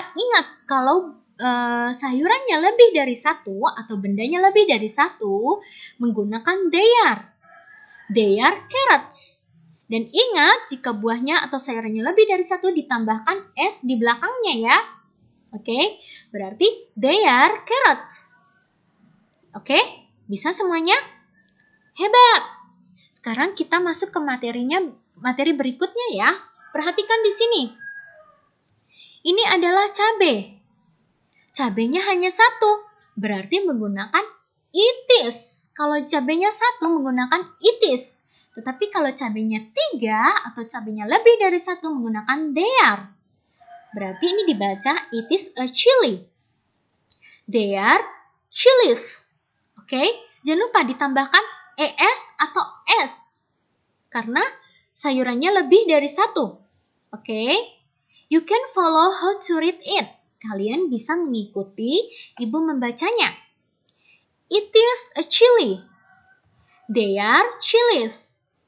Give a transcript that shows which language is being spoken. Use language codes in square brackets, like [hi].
[id] Ingat, kalau sayurannya lebih dari satu atau bendanya lebih dari satu, menggunakan [en] they are. They are carrots. [id] Dan ingat, jika buahnya atau sayurannya lebih dari satu, ditambahkan S di belakangnya ya. Oke, berarti [en] they are carrots. [id] Oke, bisa semuanya? Hebat! Sekarang kita masuk ke materi berikutnya ya. Perhatikan di sini. Ini adalah cabai. Cabainya hanya satu, berarti menggunakan [en] it is. [id] Kalau cabainya satu menggunakan [en] it is. [id] Tetapi kalau cabainya 3 atau cabainya lebih dari satu menggunakan [en] they are. [id] Berarti ini dibaca [en] it is a chili. They are chilies. [id] Oke, jangan lupa ditambahkan es atau s. Karena sayurannya lebih dari satu. [en] Oke, you can follow how to read it. [id] Kalian bisa mengikuti Ibu membacanya. [en] It is a chili. They are chilies.